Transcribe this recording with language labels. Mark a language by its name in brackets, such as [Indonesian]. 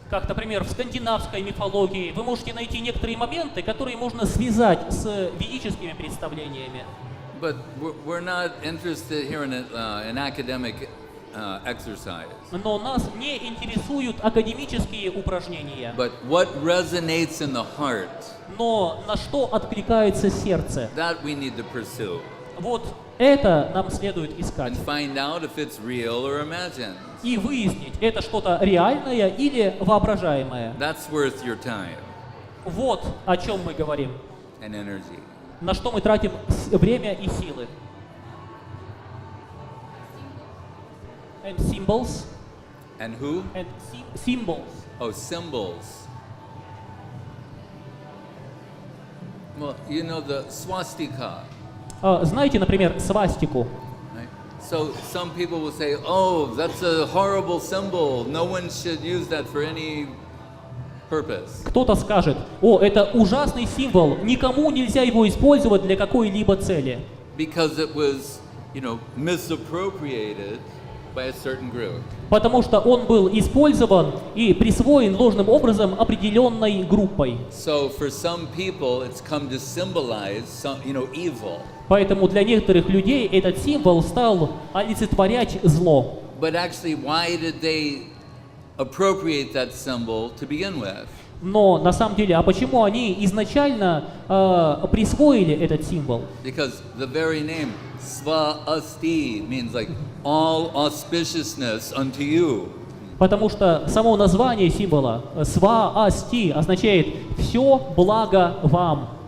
[Russian] Как, например, в скандинавской мифологии вы можете найти некоторые моменты, которые можно связать с ведическими представлениями. [English] But we're not interested here in exercise. [Russian] Но нас не интересуют академические упражнения. [English] But what resonates in the heart, [Russian] Но на что откликается сердце? [English] that we need to pursue [Russian] Вот это нам следует искать. [English] and find out if it's real or imagined. [Russian] И выяснить, это что-то реальное или воображаемое. [English] That's worth your time [Russian] Вот о чем мы говорим. [English] and energy. [Russian] На что мы тратим время и силы. [English] And symbols. And who? And symbols. Oh, symbols. Well, you know the swastika. [Russian] Знаете, например, свастику. [English] Right? So some people will say, oh, that's a horrible symbol. No one should use that for any purpose. [Russian] Кто-то скажет: о, это ужасный символ, никому нельзя его использовать для какой-либо цели. [English] Because it was, misappropriated by a certain group. [Russian] Потому что он был использован и присвоен ложным образом определенной группой. [English] So for some people, it's come to symbolize some, evil. [Russian] Поэтому для некоторых людей этот символ стал олицетворять зло. [English] But actually, why did they appropriate that symbol to begin with? [Russian] Но на самом деле, а почему они изначально присвоили этот символ? [English] Because the very name Sva-asti means like all auspiciousness unto you. [Russian] Потому что само название символа «сва-асти» означает «все благо вам».